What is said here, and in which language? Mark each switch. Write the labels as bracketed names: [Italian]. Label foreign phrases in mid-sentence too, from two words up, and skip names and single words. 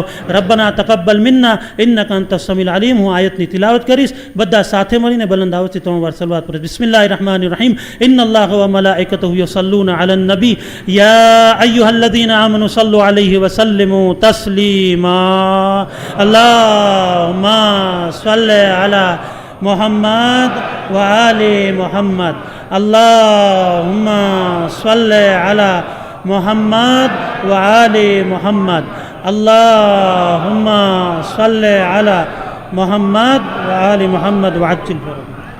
[Arabic] ربنا تقبل منا إنك أنت السميع العليم. [Gujarati] હું આયતની તિલાવત કરીશ, બધા સાથે મળીને બલંદ અવાજથી 3 વાર સલવાત પઢો. [Arabic] بسم الله الرحمن الرحيم. إن الله وملائكته يصلون على النبي يا أيها الذين آمنوا صلوا عليه وسلموا تسليما. اللهم صل على محمد وآل محمد. اللهم صل على محمد وآل محمد. اللهم صل على محمد وآل محمد وعجل فرجهم.